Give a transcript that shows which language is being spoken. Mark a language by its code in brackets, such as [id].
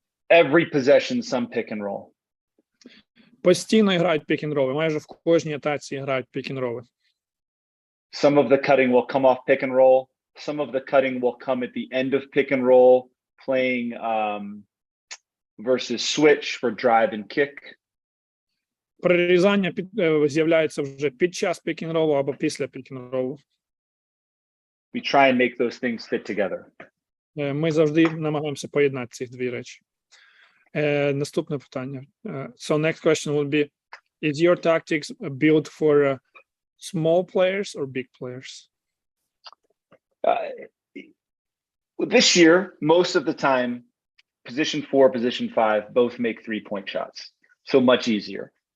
[en] Every possession, some pick and roll. [uk] Постійно грають pick and roll. Майже в кожній атаці грають pick and roll. [en] Some of the cutting will come off pick and roll. Some of the cutting will come at the end of pick and roll, playing versus switch for drive and kick. [uk] Прирізання з'являється вже під час pick and roll або після pick and roll. [en] We try and make those things fit together. [uk] Ми завжди намагаємося поєднати ці дві речі. Наступне питання. [en] So next question would be, is your tactics built for small players or big players? This year, most of the time, position 4, position 5, both make 3-point shots. So much easier.